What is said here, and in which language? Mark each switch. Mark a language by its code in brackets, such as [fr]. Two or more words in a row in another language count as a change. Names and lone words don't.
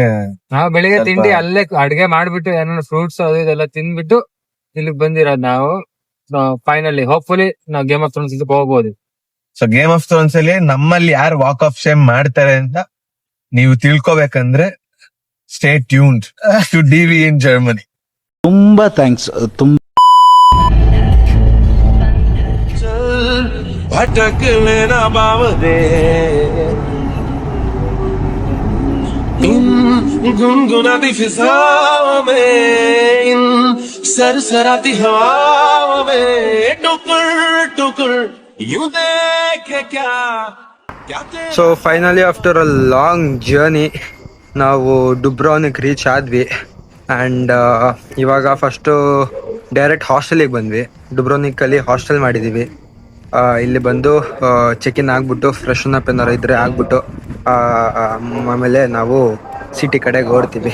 [kn] ನಾವು ಬೆಳಿಗ್ಗೆ ತಿಂಡಿ ಅಲ್ಲೇ ಅಡ್ಗೆ ಮಾಡ್ಬಿಟ್ಟು ಏನಾದ್ರು ಫ್ರೂಟ್ಸ್ ಅದು ಇದೆಲ್ಲ ತಿಂದ್ಬಿಟ್ಟು ಇಲ್ಲಿಗೆ ಬಂದಿರೋದು ನಾವು. [en] finally hopefully [kn] ನಾವು ಗೇಮ್ ಆಫ್ ಥ್ರೋನ್ಸ್ ಹೋಗ್ಬೋದು. ಸೊ ಗೇಮ್ ಆಫ್ ಥ್ರೋನ್ಸ್ ಅಲ್ಲಿ ನಮ್ಮಲ್ಲಿ ಯಾರು [en] walk of shame [kn] ಮಾಡ್ತಾರೆ ಅಂತ ನೀವು ತಿಳ್ಕೊಬೇಕಂದ್ರೆ [en] stay tuned to DV in Germany. [kn] ತುಂಬಾ ಥ್ಯಾಂಕ್ಸ್. [hi] गुनगुनाती फिजाओं में, इन सरसराती हवाओं में, टुकुर टुकुर यूं देखे क्या. [en] so finally after a long journey ನಾವು ಡುಬ್ರಾನಿಕ್ ರೀಚ್ ಆದ್ವಿ. [kn] ಆ್ಯಂಡ್ ಇವಾಗ [en] first direct [kn] ಹಾಸ್ಟೆಲಿಗೆ ಬಂದ್ವಿ. ಡುಬ್ರಾನಿಕ್ ಅಲ್ಲಿ ಹಾಸ್ಟೆಲ್ ಮಾಡಿದೀವಿ. ಇಲ್ಲಿ ಬಂದು [en] check in [kn] ಆಗ್ಬಿಟ್ಟು [en] fresh up [kn] ಏನಾರು ಇದ್ರೆ ಆಗ್ಬಿಟ್ಟು ಆಮೇಲೆ ನಾವು ಸಿಟಿ ಕಡೆಗೆ ಹೊರಡ್ತೀವಿ.